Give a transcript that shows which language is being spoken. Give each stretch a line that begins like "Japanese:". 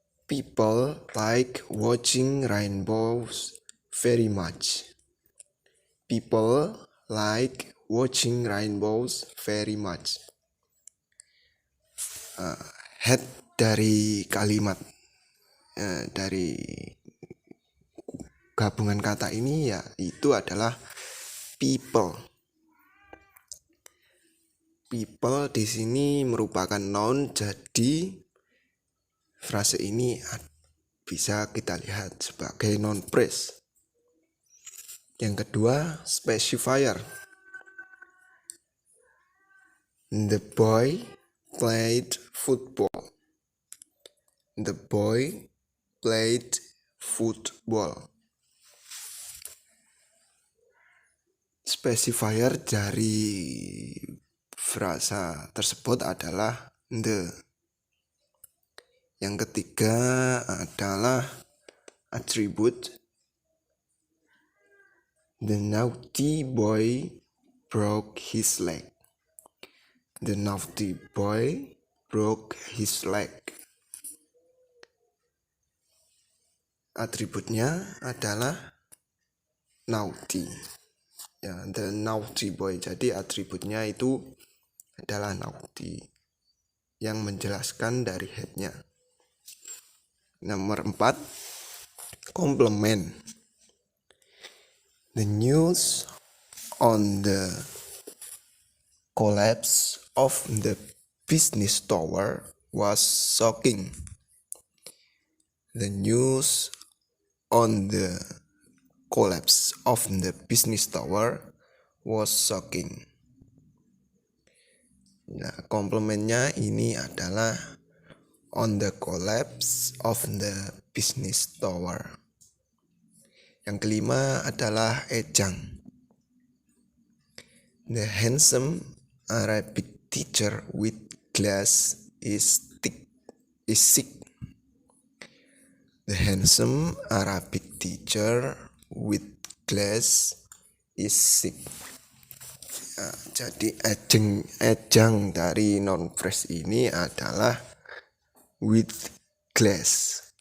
English: People like watching rainbows very much. People like watching rainbows very much.
Indonesian: Head dari kalimat dari gabungan kata ini yaitu adalah people. People di sini merupakan noun, jadi frase ini bisa kita lihat sebagai noun phrase. Yang kedua, specifier.
English: The boy played football. The boy played football.
Indonesian: Specifier dari frasa tersebut adalah the. Yang ketiga adalah attribute.
English: The naughty boy broke his leg. The naughty boy broke his leg.
Indonesian: Atributnya adalah naughty.
English: The naughty boy.
Indonesian: Jadi atributnya itu adalah naughty yang menjelaskan dari headnya. Nomor 4, complement.
English: The news on the collapse of the business tower was shocking. The news on the collapse of the business tower was shocking.
Indonesian: Nah, komplemennya ini adalah
English: on the collapse of the business tower.
Indonesian: Yang kelima adalah ejang.
English: The handsome Arabic teacher with glass is sick. The handsome Arabic teacher with glass is sick.
Indonesian: Nah, jadi ejang dari non phrase ini adalah
English: with glass.